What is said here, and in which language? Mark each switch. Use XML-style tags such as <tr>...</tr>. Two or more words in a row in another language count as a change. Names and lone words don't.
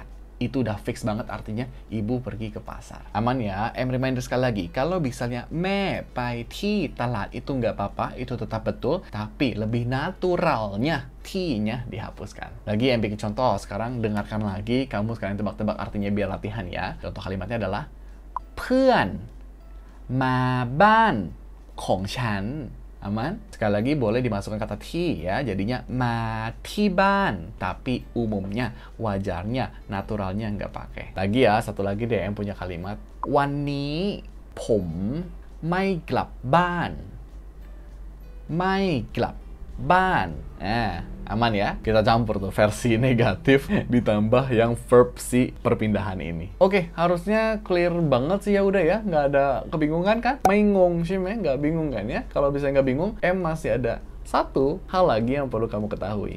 <id>Itu udah fix banget artinya ibu pergi ke pasar. Aman ya? Reminder sekali lagi. Kalau misalnya</id> <th>แม่ ไป ที่ ตลาด</th> <id>itu nggak apa-apa. Itu tetap betul. Tapi lebih naturalnya ti-nya dihapuskan. Lagi bikin contoh. Sekarang dengarkan lagi. Kamu sekarang tebak-tebak artinya biar latihan ya. Contoh kalimatnya adalah</id> <th>เพื่อนมาบ้านของฉัน</th> <id>Aman? Sekali lagi boleh dimasukkan kata ti ya, jadinya</id> <th>มา ที่ บ้าน.</th> <id>Tapi umumnya, wajarnya, naturalnya nggak pakai. Lagi ya, satu lagi deh yang punya kalimat</id> <th>วันนี้ผมไม่กลับบ้าน ไม่กลับบ้าน</th> <id>aman ya? Kita campur tuh versi negatif ditambah yang verb si perpindahan ini. Oke, harusnya clear banget sih ya udah ya. Nggak ada kebingungan kan? Bingung sih, nggak bingung kan ya? Kalau bisa nggak bingung, masih ada satu hal lagi yang perlu kamu ketahui.</id>